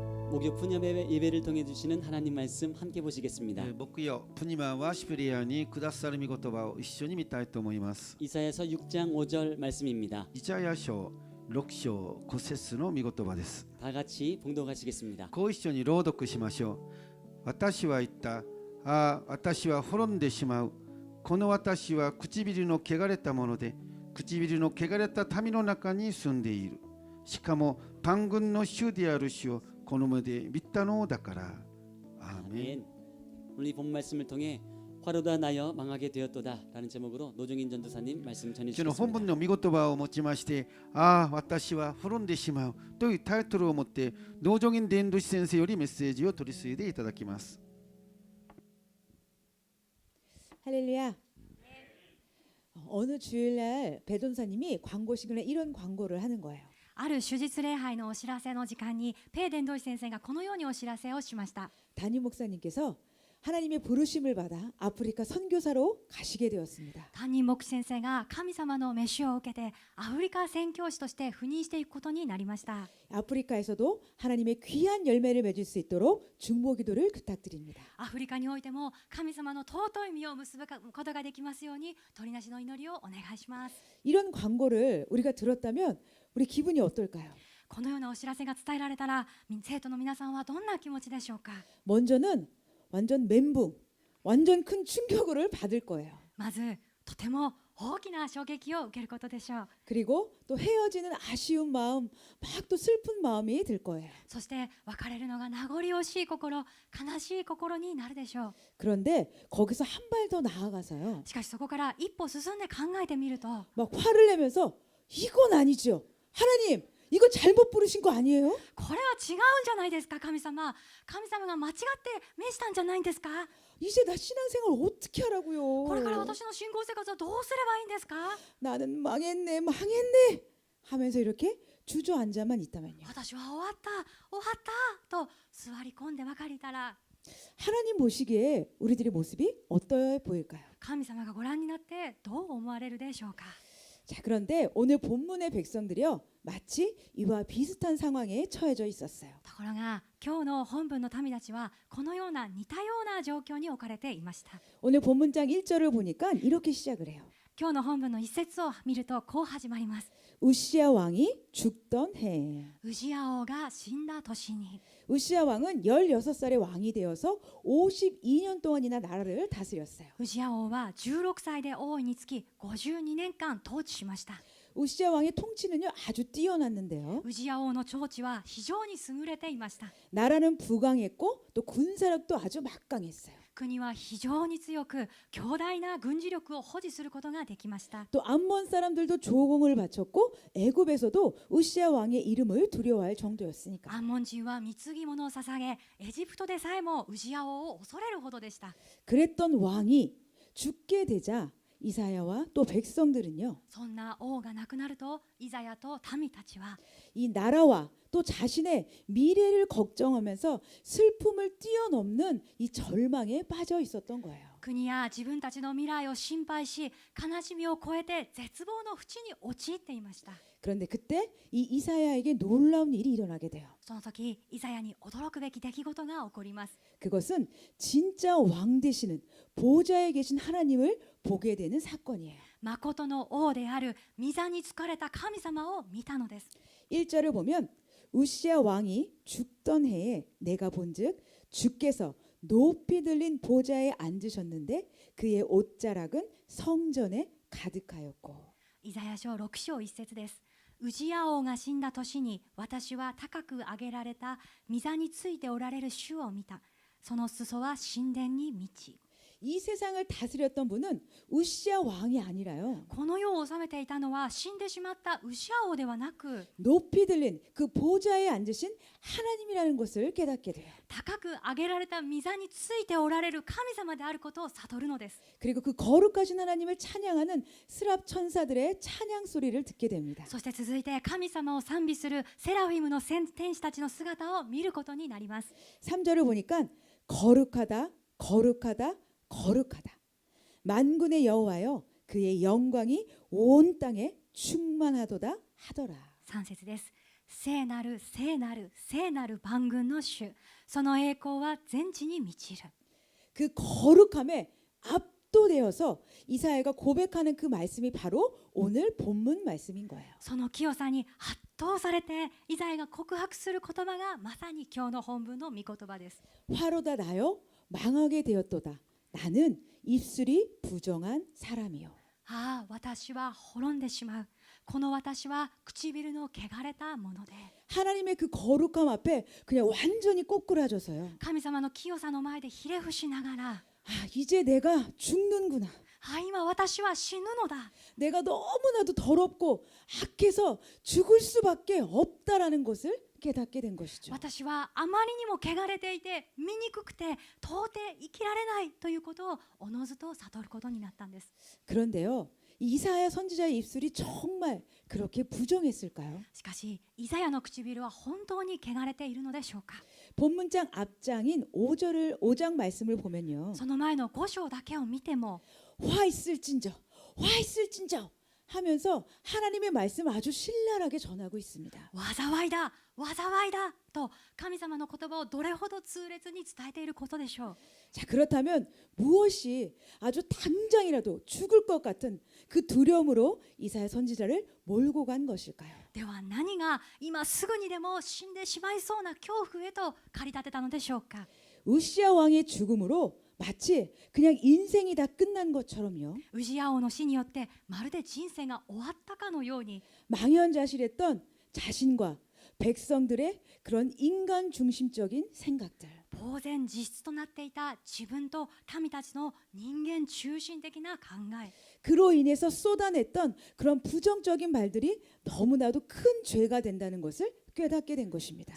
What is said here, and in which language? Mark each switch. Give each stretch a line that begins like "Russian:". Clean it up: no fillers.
Korean: 목요 푸념 예배를 통해 주시는 하나님 말씀 함께 보시겠습니다.
Japanese: 木曜プニマワシペリアにくださる御言葉を一緒に見たいと思います。
Korean: 이사야서 6장 5절 말씀입니다.
Japanese: イザヤ書6章5節の御言葉です。
Korean: 다 같이 봉독하시겠습니다.
Japanese: ご一緒に朗読しましょう。私は言った。ああ、私は滅んでしまう。この私は唇の汚れたもので、唇の汚れた民の中に住んでいる。しかも万軍の主である主をこの目で見たのだから。アーメン。
Korean: 오늘 이 본 말씀을 통해 화로다 나여 망하게 되었도다 라는 제목으로 노종인 전도사님 말씀
Japanese: この
Korean: 전해주시겠습니다.
Japanese: 本文の御言葉を持ちまして、ああ、私は滅んでしまうというタイトルを持って、道上院伝道師先生よりメッセージを取り次いでいただきます。
Korean: 할렐루야. 어느 주일날 배돈사님이 광고 시간에 이런 광고를 하는 거예요.
Japanese: ある手術礼拝のお知らせの時間にペイ伝道師先生がこのようにお知らせをしました。
Korean: 담임 목사님께서 하나님의 부르심을 받아 아프리카 선교사로 가시게 되었습니다.
Japanese: 担任牧師先生が神様の召しを受けてアフリカ宣教師として赴任していくことになりました。
Korean: 아프리카에서도 하나님의 귀한 열매를 맺을 수 있도록 중보기도를 부탁드립니다.
Japanese: アフリカにおいても神様の尊い実を結ぶことができますように取りなしの祈りをお願いします。
Korean: 이런 광고를 우리가 들었다면 우리 기분이 어떨까요?
Japanese: このようなお知らせが伝えられたら生徒の皆さんはどんな気持ちでしょうか。
Korean: 먼저는 완전 멘붕, 완전 큰 충격을 받을 거예요.
Japanese: まずとても大きな衝撃を受けることでしょう。
Korean: 그리고 또 헤어지는 아쉬운 마음, 막 또 슬픈 마음이 들 거예요.
Japanese: そして別れるのが名残惜しい心、悲しい心になるでしょう。
Korean: 그런데 거기서 한 발 더 나아가서요.
Japanese: しかしそこから一歩進んで考えてみると、
Korean: 막 화를 내면서 이건 아니죠. 하나님, 이거 잘못 부르신 거 아니에요?
Japanese: これは違うんじゃないですか。神様が間違って召したんじゃないんですか。
Korean: 이제 나 신앙생활 어떻게
Japanese: これから
Korean: 하라고요?
Japanese: 私の信仰生活はどうすればいいんですか。
Korean: 나는 망했네 하면서 이렇게 주저앉아만 있다면요.
Japanese: 私は終わったと座り込んでばかりいたら、
Korean: 하나님 보시기에 우리들의 모습이 어떠해 보일까요?
Japanese: 神様がご覧になってどう思われるでしょうか。
Korean: 자, 그런데 오늘 본문의 백성들이요, 마치 이와 비슷한 상황에 처해져 있었어요.
Japanese: ところが今日の本文の民たちはこのような似たような状況に置かれていました。
Korean: 오늘 본문장 1절을 보니까 이렇게 시작을 해요.
Japanese: 今日の本文の一節を見るとこう始まります。
Korean: 우시야 왕이 죽던 해.
Japanese: ウジヤ王が死んだ年に、
Korean: 우시야 왕은 16살의 왕이 되어서 52년 동안이나 나라를 다스렸어요.
Japanese: ウジヤ王は16歳で王位につき52年間統治しました。
Korean: 우시야 왕의 통치는요, 아주 뛰어났는데요.
Japanese: ウジヤ王の統治は非常に優れていました。
Korean: 나라는 부강했고 또 군사력도 아주 막강했어요.
Japanese: 国は非常に強く強大な軍事力を保持することができました。
Korean: 또 암몬 사람들도 조공을 바쳤고 애굽에서도 우시야 왕의 이름을 두려워할 정도였으니까.
Japanese: アンモン人は貢ぎ物を捧げ、エジプトでさえもウジヤ王を恐れるほどでした。
Korean: 그랬던 왕이 죽게 되자 이사야와 또 백성들은요,
Japanese: そんな王が亡くなるとイザヤと民たちは
Korean: 이 나라와 또 자신의 미래를 걱정하면서 슬픔을 뛰어넘는 이 절망에 빠져 있었던 거예요.
Japanese: 国や自分たちの未来を心配し、悲しみを超えて絶望の淵に陥っていました。
Korean: 그런데 그때 이 이사야에게 놀라운 일이 일어나게 돼요.
Japanese: その時イザヤに驚くべき出来事が起こります。
Korean: 그것은 진짜 왕 되시는 보좌에 계신 하나님을 보게 되는 사건이에요.
Japanese: 誠の王である御座に疲れた神様を見たのです。
Korean: 1절을 보면 우시야 왕이 죽던 해에 내가 본즉 주께서 높이 들린 보좌에 앉으셨는데 그의 옷자락은 성전에 가득하였고.
Japanese: イザヤ書6章1節です。ウジヤ王が死んだ年に私は高く上げられた御座についておられる主を見た。その裾は神殿に満ち、
Korean: 이 세상을 다스렸던 분은 우시야 왕이 아니라요.
Japanese: この世を治めていたのは死んでしまったウシヤ王ではなく、
Korean: 높이 들린 그 보좌에 앉으신 하나님이라는 것을 깨닫게 돼요.
Japanese: 高く上げられた御座についておられる神様であることを悟るのです。
Korean: 그리고 그 거룩하신 하나님을 찬양하는 스랍 천사들의 찬양 소리를 듣게 됩니다.
Japanese: そして続いて神様を賛美するセラフィムの天使たちの姿を見ることになります。
Korean: 3절을 보니까 거룩하다 거룩하다 거룩하다 만군의 여호와여 그의 영광이 온 땅에 충만하도다 하더라.
Japanese: 3節です。聖なる聖なる聖なる万軍の主、その栄光は全地に満ちる。
Korean: 그 거룩함에 압도되어서 이사야가 고백하는 그 말씀이 바로 오늘 본문 말씀인 거예요.
Japanese: その清さに圧倒されてイザヤが告白する言葉がまさに今日の本文の御言葉です。
Korean: 화로다 나여 망하게 되었도다. 나는 입술이 부정한 사람이요.
Japanese: ああ、私は滅んでしまう。この私は唇の汚れたもので。
Korean: 하나님의 그 거룩함 앞에 그냥 완전히 꼬꾸라져서요.
Japanese: 神様の清さの前でひれ伏しながら、
Korean: 아, 이제 내가 죽는구나.
Japanese: あ、今私は死ぬのだ。
Korean: 내가 너무나도 더럽고 악해서 죽을 수밖에 없다라는 것을 깨닫게 된 것이죠.
Japanese: 私はあまりにも汚れていて醜くて到底生きられないということをおのずと悟ることになったんです。
Korean: 그런데요, 이사야 선지자의 입술이 정말 그렇게 부정했을까요?
Japanese: しかしイザヤの唇は本当に汚れているのでしょうか。
Korean: 본문장 앞장인 5장 말씀을 보면요.
Japanese: その前の5章だけを見ても
Korean: 화 있을진저, 화 있을진저 하면서 하나님의 말씀을 아주 신랄하게 전하고 있습니다.
Japanese: 災いだ災いだと神様の言葉をどれほど痛烈に伝えていることでしょう。
Korean: 자, 그렇다면 무엇이 아주 당장이라도 죽을 것 같은 그 두려움으로 이사야 선지자를 몰고 간 것일까요?
Japanese: では何が今すぐにでも死んでしまいそうな恐怖へと駆り立てたのでしょうか。
Korean: 우시야 왕의 죽음으로 마치 그냥 인생이 다 끝난 것처럼요.
Japanese: ウジヤ王の死によってまるで人生が終わったかのように
Korean: 망연자실했던 자신과 백성들의 그런 인간 중심적인 생각들.
Japanese: 呆然自失となっていた自分と民たちの人間中心的な考え、
Korean: 그로 인해서 쏟아냈던 그런 부정적인 말들이 너무나도 큰 죄가 된다는 것을 깨닫게 된 것입니다.